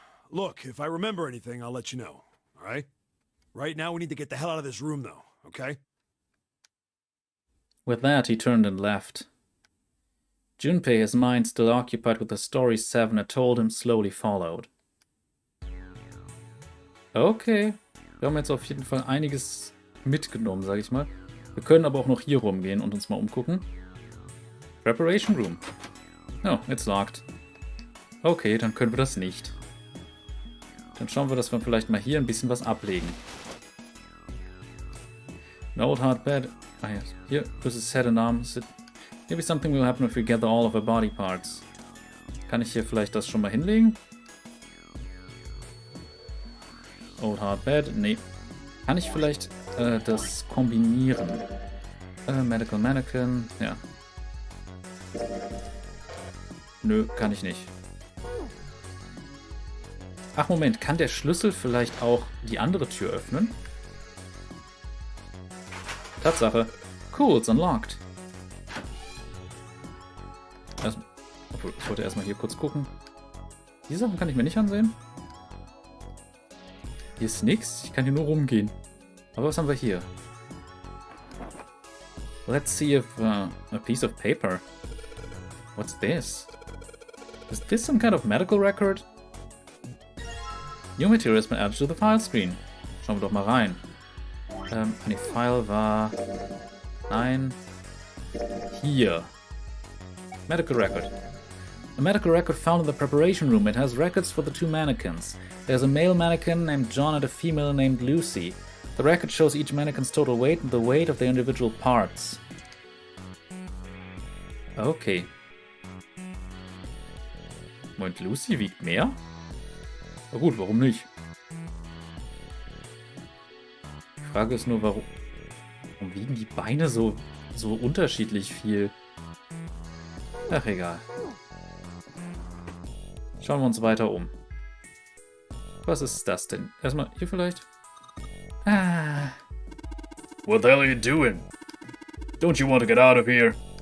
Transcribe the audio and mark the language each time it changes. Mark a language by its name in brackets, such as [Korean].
[English] Look, if I remember anything, I'll let you know, alright? Right now we need to get the hell out of this room though, okay? With that, he turned and left. Junpei, his mind still occupied with the story Seven had told him, slowly followed. [German] Okay, wir haben jetzt auf jeden Fall einiges mitgenommen, sag ich mal. Wir können aber auch noch hier rumgehen und uns mal umgucken. Preparation Room. [English] Oh, it's locked. [German] Okay, dann können wir das nicht. Dann schauen wir, dass wir vielleicht mal hier ein bisschen was ablegen. [English] An old hard bed. [German] Ah ja, hier, [English] this is head and arms. Maybe something will happen if we gather all of our body parts. [German] Kann ich hier vielleicht das schon mal hinlegen? Old hard bed? Nee. Kann ich vielleicht das kombinieren? Medical Mannequin, ja. Nö, kann ich nicht. Ach Moment, kann der Schlüssel vielleicht auch die andere Tür öffnen? Tatsache. [English] Cool, it's unlocked. [German] Obwohl, ich wollte erstmal hier kurz gucken. Die Sachen kann ich mir nicht ansehen. Hier ist nichts, ich kann hier nur rumgehen. Aber was haben wir hier? [English] Let's see if a piece of paper. What's this? Is this some kind of medical record? New material has been added to the file screen. [German] Schauen wir doch mal rein. Die File war... Nein. Hier. Medical record. [English] A medical record found in the preparation room. It has records for the two mannequins. There's a male mannequin named John and a female named Lucy. The record shows each mannequin's total weight and the weight of their individual parts. Okay. [German] Moment, Lucy wiegt mehr? Na gut, warum nicht? Die Frage ist nur, warum wiegen die Beine so unterschiedlich viel? Ach, egal. Schauen wir uns weiter um. Was ist das denn? Erstmal hier vielleicht? Ah. [English] What the hell are you doing? Don't you want to get out of here?